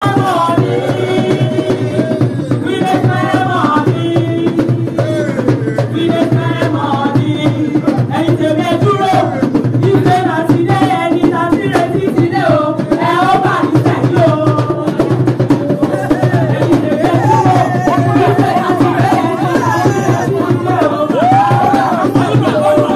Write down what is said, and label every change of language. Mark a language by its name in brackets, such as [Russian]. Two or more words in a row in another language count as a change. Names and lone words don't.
[Nigerian Pidgin] We dey spend money. We dey spend money. [Yoruba] Ẹ̀yin tèmi ẹ dúró. Ife náà ti dé, ẹni tá ti retí ti dé o. Ẹ ó bá ní sẹ́yìn o. Ẹ̀yin tèmi ẹ dúró. Ife náà ti dé, ẹni tá ti retí ti dé o. Ẹ ó bá ní sẹ́yìn o.